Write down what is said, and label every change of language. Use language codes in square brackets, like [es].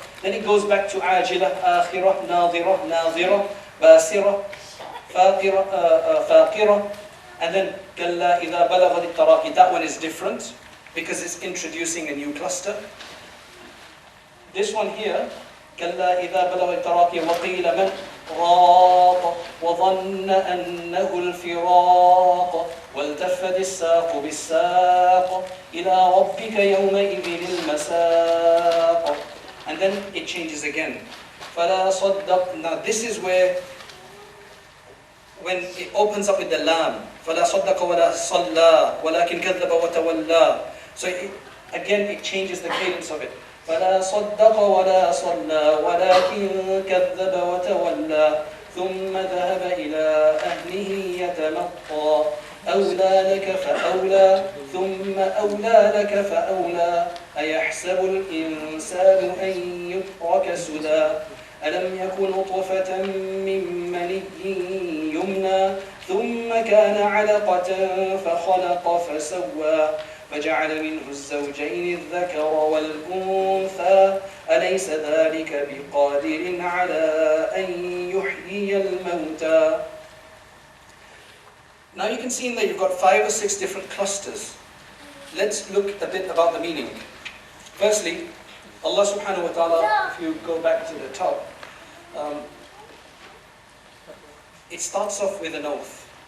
[en] Then it goes back to [ar] عَاجِلَةَ, آخِرَةَ, نَاظِرَةَ, نَاظِرَةَ, بَاسِرَةَ, فَاقِرَةَ. [en] And then [ar] كَلَّا إِذَا بَلَغَتِ التَّرَاقِي. [en] That one is different because it's introducing a new cluster. This one here, [ar] كَلَّا إِذَا بَلَغَتِ التَّرَاقِي وَقِيلَ مَنْ رَاقَ وَظَنَّ أَنَّهُ الْفِرَاقَ وَالْتَفَّتِ السَّاقُ بِالسَّاقِ إِلَىٰ رَبِّكَ يَوْمَئِذٍ الْمَسَاقُ. [en] And then it changes again. [ar] فَلَا صَدَّقْ. [en] Now this is where, when it opens up with the lam, [ar] فَلَا صَدَّقَ وَلَا صَلَّى وَلَكِنْ كَذَّبَ وَتَوَلَّى. [en] So again it changes the cadence of it. [ar] فَلَا صَدَّقَ وَلَا صَلَّى وَلَكِنْ كَذَّبَ وَتَوَلَّى ثُمَّ ذَهَبَ إِلَىٰ أَهْلِهِ يَتَمَطَّى أَوْلَى لَكَ فَأَوْلَى ثُمَّ أَوْلَى لَكَ فَأَوْلَى أَيَحْسَبُ الْإِنسَانُ أَنْ يُتْرَكَ سُدًى أَلَمْ يَكُنْ نُطْفَةً مِّن مَّنِيٍّ يُمْنَىٰ ثُمَّ كَانَ عَلَقَةً فَخَلَقَ فَسَوَّىٰ فجعل منه الزوجين الذكر والأنثى أليس ذلك بقادر على أن يحيي الموتى. [en] Now you can see in there you've got 5 or 6 different clusters. Let's look a bit about the meaning. Firstly, Allah subhanahu wa ta'ala, if you go back to the top, it starts off with an oath.